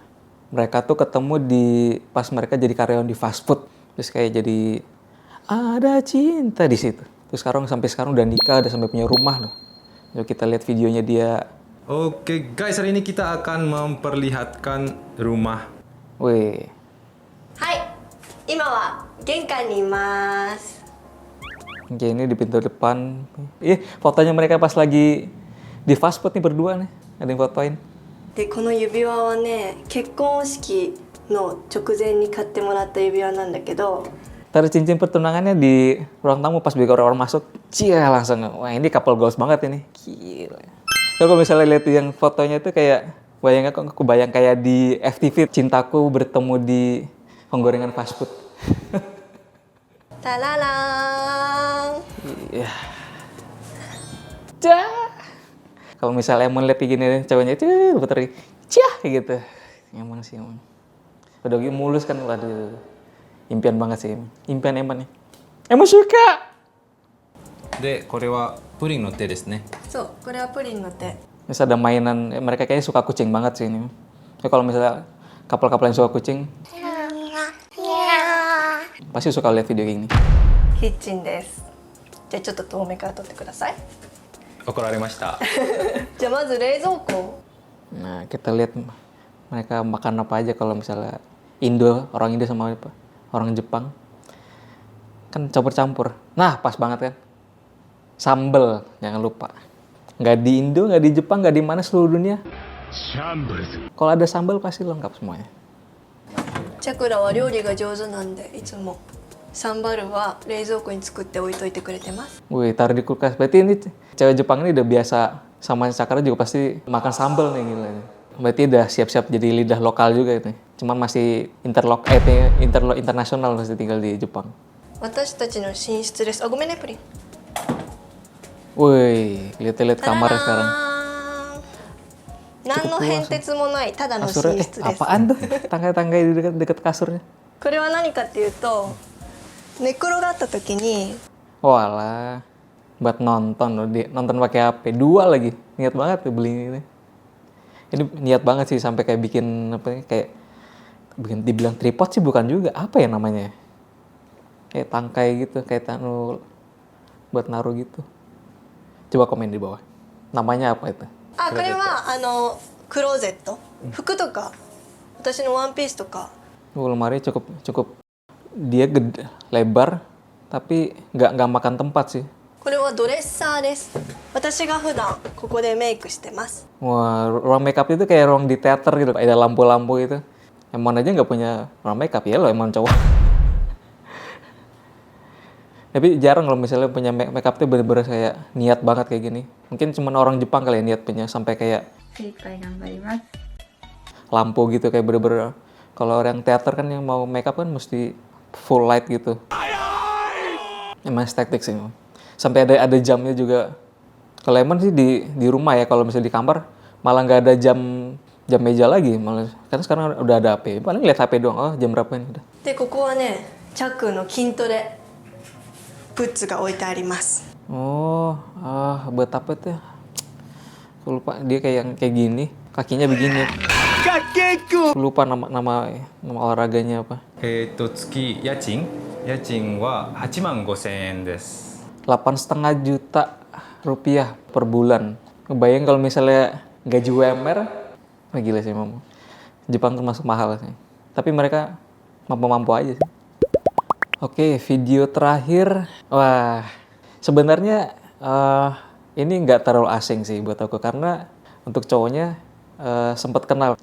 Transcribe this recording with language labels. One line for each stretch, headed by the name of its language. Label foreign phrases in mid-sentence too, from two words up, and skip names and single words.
Indonesian: Mereka tuh ketemu pas mereka jadi karyawan di
English: fast food.
Indonesian: Terus kayak jadi ada cinta di situ. Terus sampai sekarang udah nikah, udah sampai punya rumah loh. Yuk kita lihat videonya dia. Oke guys, hari ini kita akan memperlihatkan rumah. Wih.
Japanese: はい今は玄関にいます
Indonesian: Oke, ini di pintu depan. Fotonya mereka pas lagi di
English: fast food
Indonesian: nih berdua nih. Ada yang fotoin.
Japanese: でこの指輪はね結婚式の直前に買ってもらった指輪なんだけど
Indonesian: Taruh cincin pertunangannya di ruang tamu pas begitu orang masuk. Cia langsung. Wah ini
English: couple goals
Indonesian: banget ini. Gila. Kalau misalnya lihat yang fotonya itu kayak aku bayang kayak di FTV Cintaku bertemu di penggorengan
English: fast food. タララーン
Indonesian: Iya. Cah. Kalau misalnya emang lihat kayak gini ceweknya itu puter cah kayak gitu. Emang sih emang. Udah gitu mulus kan waduh. Impian banget sih. Impian emang nih. Emang suka.
Japanese: で、これはプリンの手ですね。そうこれはプリンの手
Indonesian: Terus ada mainan, mereka kayaknya suka kucing banget sih ini. Ya, kalau misalnya couple-couple yang suka kucing, pasti suka lihat video kayak gini.
Japanese: キッチンですじゃあちょっと遠目から撮ってください怒られました。じゃあまず冷蔵庫
Indonesian: Nah, kita lihat mereka makan apa aja kalau misalnya orang Indo sama apa, orang Jepang. Kan campur-campur. Nah, pas banget kan. Sambel, jangan lupa. Nggak di Indo, nggak di Jepang, nggak di mana seluruh dunia. Kalau ada sambal pasti lengkap semuanya.
Japanese: チャクラは料理が上手なんでいつもサンバルは冷蔵庫に作って置いといてくれてます
Indonesian: Wih, taruh di kulkas. Berarti ini cewek Jepang ini udah biasa sama Cakra juga pasti makan sambal nih gila. Berarti udah siap-siap jadi lidah lokal juga itu. Cuman masih internasional masih tinggal di Jepang.
Japanese: 私たちの寝室ですあごめんねプリン
Indonesian: Wih, lihat-lihat kamarnya sekarang.
Japanese: 何の変哲もないただの寝
Indonesian: Kasurnya,
Japanese: 室です
Indonesian: apaan tuh? Tangga-tangga di dekat kasurnya.
Japanese: これは何かっていうと寝転がった時に
Indonesian: Walah, buat nonton loh, nonton pakai HP. 2 lagi, niat banget tuh beli ini. Ini niat banget sih sampai kayak bikin apa ya, kayak dibilang tripod sih bukan juga. Apa ya namanya? Kayak tangkai gitu, kayak buat naruh gitu. Coba komen di bawah. Namanya apa itu?
Japanese: あこれはクローゼット服とか私のワンピースとか
Indonesian: Lemari cukup dia gede, lebar tapi nggak makan tempat sih.
Japanese: これはドレッサーです私が普段ここでメイクしてます
Indonesian: Wah, ruang makeup itu kayak ruang di teater gitu, ada lampu-lampu itu. Emon aja nggak punya ruang makeup ya lo emang cowok. Tapi jarang kalau misalnya punya makeup tuh bener-bener kayak niat banget kayak gini. Mungkin cuma orang Jepang kali ya niat punya sampai kayak lampu gitu kayak bener-bener. Kalau orang teater kan yang mau makeup kan mesti
English: full light
Indonesian: gitu. Emang estetik sih. Sampai ada jamnya juga. Kalau emang sih di rumah ya, kalau misalnya di kamar malah nggak ada jam meja lagi. Malah kan sekarang udah ada HP. Paling lihat HP doang. Oh jam berapa ini udah.
Japanese: でここはねチャックの筋トレグッズが置いてあります
Indonesian: Oh, buat apa tuh? Aku lupa dia kayak gini, kakinya begini. Aku lupa nama olahraganya apa.
Japanese: 月家賃は8万5千円です。
Indonesian: 8,5 juta rupiah per bulan. Ngebayang kalau misalnya gaji UMR, gila sih Mama. Jepang termasuk mahal sih. Tapi mereka mampu-mampu aja sih. Oke, video terakhir. Wah, sebenarnya ini nggak terlalu asing sih buat aku karena untuk cowoknya sempat kenal.